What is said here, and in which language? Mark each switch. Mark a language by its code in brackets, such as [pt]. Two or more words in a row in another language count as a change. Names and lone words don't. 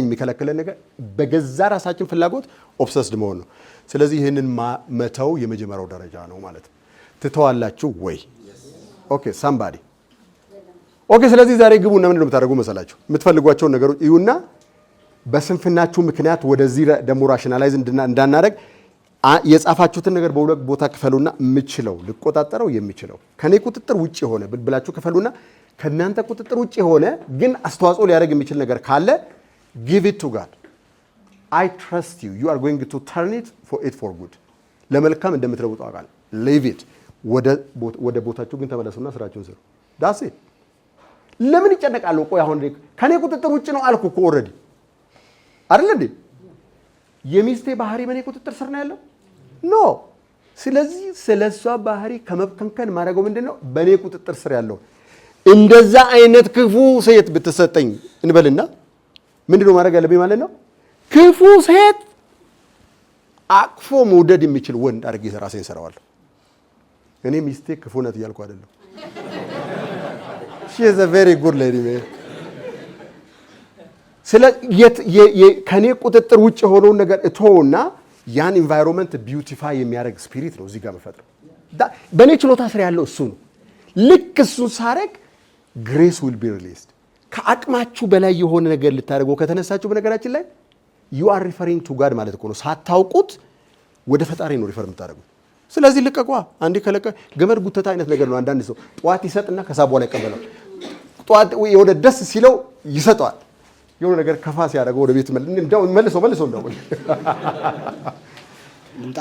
[am] የሚከለክለን ነገር በገዛ ራሳችን ፍላጎት ኦብሰስድ መሆን ነው ስለዚህ ይህንን መተው የመጀመሪያው ደረጃ ነው ማለት ትተዋላችሁ ወይ [en] okay somebody okay [am] ስለዚህ ዛሬ ግቡና ምንድነው የምታደርጉ መሰላችሁ የምትፈልጓቸው ነገሮች ይሁንና በስንፍናችሁ ምክንያት ወደዚህ ደግሞ ራሽናላይዝ እንዳናደርግ የጻፋችሁትን ነገር በሁለት ቦታ ክፈሉና የምችለው ልቆጣጠረው የሚችለው ከኔ ቁጥጥር ውጪ ሆነ ብላችሁ ክፈሉና ከናንተ ቁጥጥር ውጪ ሆነ ግን አስተዋጽኦ ሊያደርግ የሚችል ነገር ካለ [en] give it to God I trust you you are going to turn it for good [am] ለመልካም እንደምትለውጡ አውቃለሁ [en] leave it [am] ወደ ቦታችሁ ግን ተመለሱና ስራችሁን ስሩ [en] that's it [am] ለምን ይጨነቃሉ ቆይ አሁን ከኔ ቁጥጥር ውጪ ነው አልኩ እኮ ኦሬዲ አይደል እንዴ የሚስቴ ባህሪ በኔ ቁጥጥር ስር ነው ያለው ኖ ስለዚህ ስለሷ ባህሪ ከመብከንከን ማድረገው ምንድነው በኔ ቁጥጥር ስር ያለው እንደዛ አይነት ክፉ ሴት ብትሰጠኝ እንበልና ምንድነው ማድረግ ያለብኝ ማለት ነው ክፉ ሴት አቅፎ መውደድ የሚችል ወንድ አድርጌ ራሴን ሰራዋለሁ እኔ ሚስቴ ክፉ ናት እያልኩ አይደለም [en] she is a very good lady man [am] ከኔ ቁጥጥር ውጭ ሆነው ነገር እቶና ያን [en] environment beautify [am] የሚያደርግ ስፒሪት ነው እዚህ ጋር መፈጥረው በኔ ችሎታ ስር ያለው እሱ ነው ልክ እሱን ሳረግ [en] grace will be released [am] ከአቅማችሁ በላይ የሆነ ነገር ልታደርገው ከተነሳችሁ በነገራችን ላይ [en] you are referring to God [am] ማለት ነው ሳታውቁት ወደ ፈጣሪ ነው ሪፈር የምታደርጉት ስለዚህ ልቀቋ አንዴ ከለቀ ገመድ ጉተታ አይነት ነገር ነው አንዳንድ ሰው ጧት ይሰጥና ከሳብ በኋላ ይቀበላል ጧት የሆነ ደስ ሲለው ይሰጣል የሆነ ነገር ከፋ ሲያደርገው ወደ ቤት መልሶ እንደው ልምጣ